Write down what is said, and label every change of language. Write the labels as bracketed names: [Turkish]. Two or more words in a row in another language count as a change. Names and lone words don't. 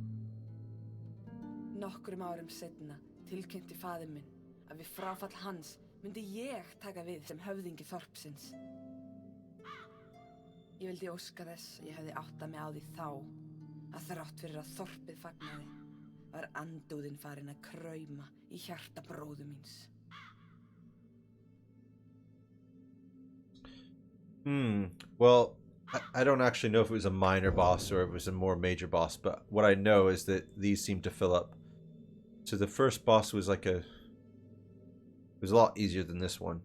[Icelandic] Nokkrum árum seinna tilkynnti faðir minn að við fráfall hans myndi ég taka við sem höfðingi þorpsins. Ég vildi óska þess að ég hefði áttað mig á því þá að þrátt fyrir að þorpið fagnaði var andúðin farin að krauma í hjarta bróður míns. [English] Well, I don't actually know if it was a minor boss or it was a more major boss, but what I know is that these seem to fill up. So the first boss was like it was a lot easier than this one.